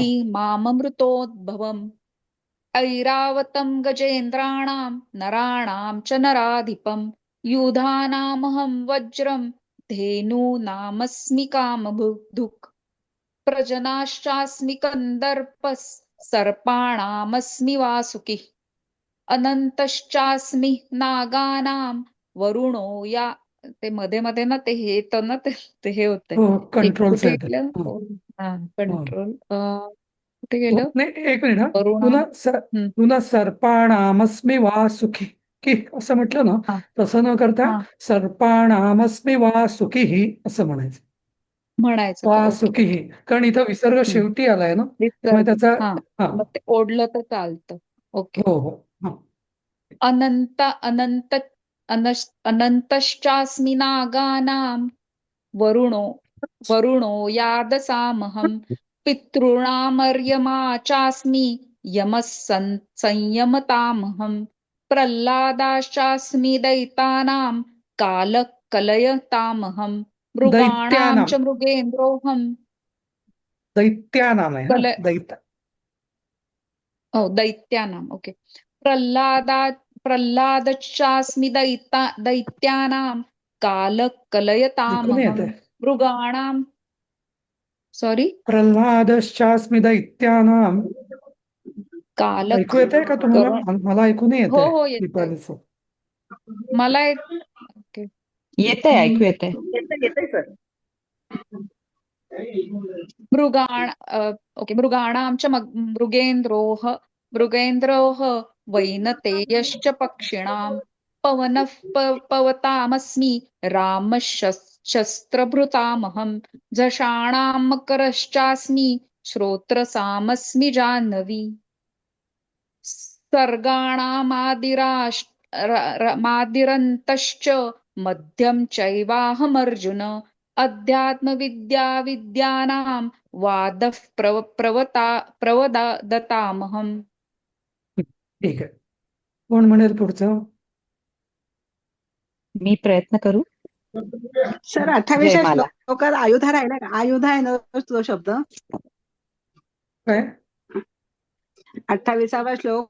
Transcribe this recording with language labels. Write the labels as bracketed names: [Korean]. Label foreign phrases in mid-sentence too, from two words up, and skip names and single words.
[Sanskrit] विद्धि माममृतोद्भवम् ऐरावतं गजेन्द्राणां नराणां च नराधिपं युधानामहं वज्रं धेनूनामस्मि कामधुक् प्रजनाश्चास्मि कंदर्पः सर्पाणामस्मि वासुकिः अनंतश्चास्मि नागानां वरुणो या ते [Marathi] मध्ये मध्ये ना ते हे येतं ना ते हे होतंय. हो एक कंट्रोल्स कुठे आहेत गेलं हा, हा हो. कंट्रोल कुठे हो, गेलं नाही एक मिनिट हा वरुणा हम्म पुन्हा [Sanskrit] सर्पाणामस्मि वा सुखी [Marathi] की असं म्हटलं ना हा तसं न करता हा [Sanskrit] सर्पाणामस्मि वा सुखीः [Marathi] असं म्हणायचं. म्हणायचं का वा ओके सुखीः ओके कारण इथं विसर्ग शेवटी आलाय ना त्यामुळे विसर्ग त्याचा हा हा मग ते ओढलं तर चालतं ओके. हो हो हा [Sanskrit] अनंत अनंत अनंतश्चास्मि नागानां वरुणो वरुणो यादसामहं पितॄणामर्यमा चास्मि यमः संयमतामहं प्रह्लादाश्चास्मि दैतानां कालः कलयतामहं मृगाणां दैत्यानाम च मृगेन्द्रोऽहं [Marathi] दैत्यानाम आहे हा [Sanskrit] कल दैत्यानाम् ओके प्रह्लादश्चास्मि दैत्यानां कालः [Marathi] ऐकून येत [Sanskrit] कलयतामहं मृगाणां सॉरी प्रल्हादश्चास्मि दैत्यानाम कालः [Marathi] ऐकू येत आहे का तुम्हाला करण मला ऐकू नाही येत हो आहे हो येतंय दीपालीचं. मला ओके येतंय ऐकू येतंय. येतंय सर. [Sanskrit] मृगाण ओके मृगाणां च मृगेन्द्रोः वैनतेयश्च पक्षिणां पवनः पवतामस्मि रामः शस्त्रभृतामहं झषाणां मकरश्चास्मि श्रोत्रसामस्मि जाह्नवी सर्गाणामादिरन्तश्च मध्यं चैवाहमर्जुन अध्यात्मविद्यानां वादः प्रवदतामहम्. [Marathi] ठीक आहे कोण म्हणेल पुढचं. मी प्रयत्न करू. सर 28व्या जयमाला. श्लोकात आयुधा राहिला का? आयुधा आहे ना तो शब्द. काय 28वा श्लोक